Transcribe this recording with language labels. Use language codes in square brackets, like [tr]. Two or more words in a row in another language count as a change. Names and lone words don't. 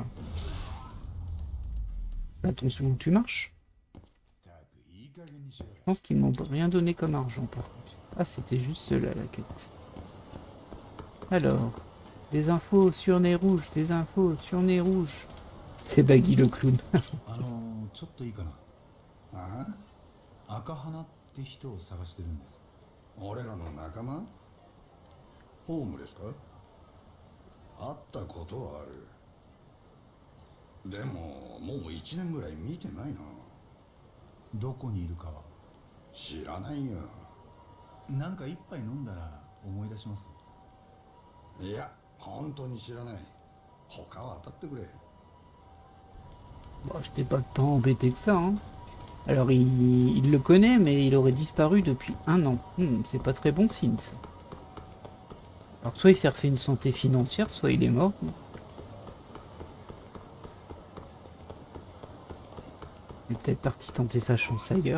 [fr] Attention où tu marches. Je pense qu'ils m'ont rien donné comme argent, par contre. Ah, c'était juste cela, la quête. Alors, des infos sur Nez Rouge, des infos sur Nez Rouge. C'est Baggy le clown. [ja] ちょっといいかな。ああ、赤花って人を探してるんです。俺らの仲間？ホームレスか？会ったことはある。でももう1年ぐらい見てないな。どこにいるかは知らないよ。なんか一杯飲んだら思い出します。いや、本当に知らない。他は当たってくれ。 [fr] Bon, je t'ai pas tant embêté que ça, hein. Alors, il le connaît, mais il aurait disparu depuis un an. C'est pas très bon signe, ça. Alors, soit il s'est refait une santé financière, soit il est mort. Il est peut-être parti tenter sa chance ailleurs.